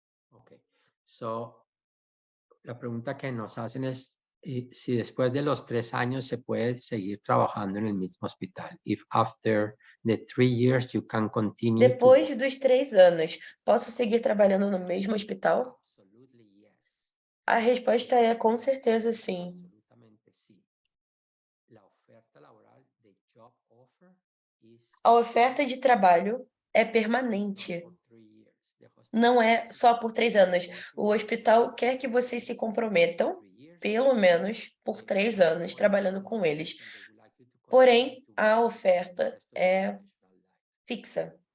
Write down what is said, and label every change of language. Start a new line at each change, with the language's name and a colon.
Spanish: Ok, so la pregunta que nos hacen es si después de los 3 años se puede seguir trabajando en el mismo hospital.
English: If after the 3 years you can continue.
Portuguese: Depois dos 3 anos, posso seguir trabalhando no mesmo hospital?
English: Absolutely yes.
Portuguese: A resposta é com certeza sim.
Spanish: Absolutamente sí. La oferta laboral,
English: the job offer is
Portuguese: A oferta de trabalho é permanente. Não é só por 3 anos. O hospital quer que vocês se comprometam, pelo menos por 3 anos, trabalhando com eles. Porém, a oferta é fixa.